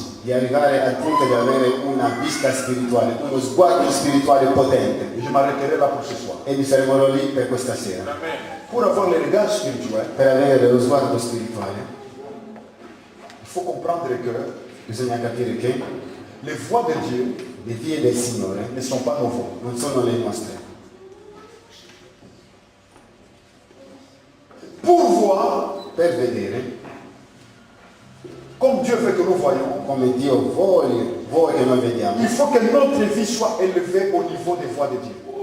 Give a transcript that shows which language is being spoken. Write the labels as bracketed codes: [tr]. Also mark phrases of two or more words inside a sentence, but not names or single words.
[it] Di arrivare al punto di avere una vista spirituale, uno sguardo spirituale potente. [fr] Et je m'arrêterai là pour ce soir. [it] E mi fermerò lì per questa sera. [fr] Pour avoir les regards spirituels, [it] Per avere lo sguardo spirituale [fr] il faut comprendre que [it] bisogna capire che [fr] les voies de Dieu [it] le vie del Signore [fr] ne sont pas nos voies. [it] non sono le nostre. [fr] Pour voir, [it] Per vedere [fr] comme Dieu veut que nous voyons, [it] come Dio vuole che noi vediamo, [fr] il faut que notre vie soit élevée au niveau des voies de Dieu.